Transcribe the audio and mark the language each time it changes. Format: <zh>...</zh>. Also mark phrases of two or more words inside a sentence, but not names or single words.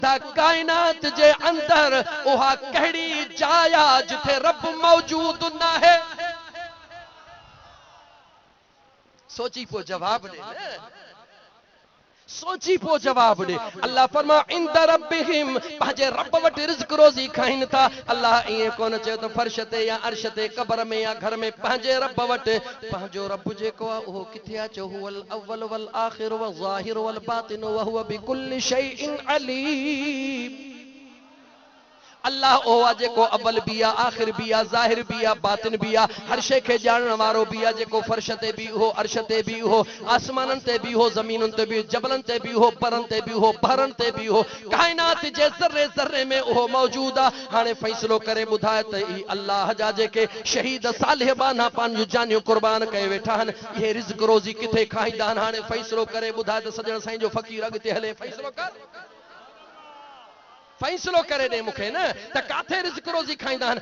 <sd>था कायनात जे अंदर उहा कहिड़ी जाया जिथे रब मौजूद न है। सोची पो जवाब दे, सोची पो जवाब दे। अल्लाह फरमा</sd> <ar>عند ربهم,</ar> <sd>पंहिंजे रब वटि रिज़्क़ रोज़ी खाइन था। अल्लाह इए कोन चयो त फर्श ते या अर्श ते कब्र में या घर में, पंहिंजे रब वटि। पंहिंजो रब जेको आहे उहो किथे आहे?</sd> <ar>चयो هو الأول والآخر والظاهر والباطن وهو بكل شيء عليم.</ar> <sd>अल्लाह ओ आहे जेको अव्वल भी आहे, आखिर भी आहे, ज़ाहिर भी आहे, बातिन भी आहे, हर शइ खे ॼाणण वारो भी आहे, जेको फर्श ते भी हो, अर्श ते भी हो, आसमाननि ते भी हो, ज़मीनुनि ते भी, जबलनि ते भी हो, परनि ते भी हो, बहरनि ते भी हो, काइनात जे ज़र्रे ज़र्रे में उहो मौजूद आहे। हाणे फ़ैसिलो करे ॿुधाए त ई अल्लाह जा जेके शहीद सालिहबान पंहिंजूं जानियूं कुर्बान कए वेठा आहिनि, इहे रिज़्क़ रोज़ी किथे खाईंदा आहिनि? हाणे फ़ैसिलो करे ॿुधाए त सॼण साईं जो फ़क़ीर अॻिते हले। फ़ैसिलो कर, फैसलो करे दे मुखे न त काथे रिज़्क़ रोज़ी खाईंदा आहिनि।</sd>